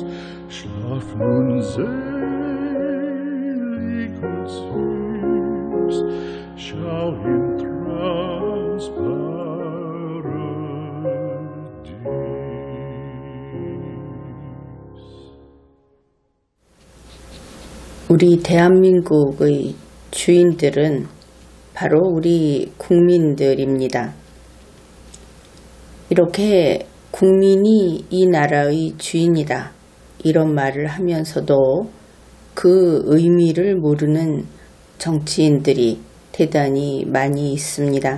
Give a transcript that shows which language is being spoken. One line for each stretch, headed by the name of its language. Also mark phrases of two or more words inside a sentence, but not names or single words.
German: Schlaf nun selig und süß, schau im Traumsparadies.
Korean: 우리 대한민국의 주인들은 바로 우리 국민들입니다. 이렇게 국민이 이 나라의 주인이다, 이런 말을 하면서도 그 의미를 모르는 정치인들이 대단히 많이 있습니다.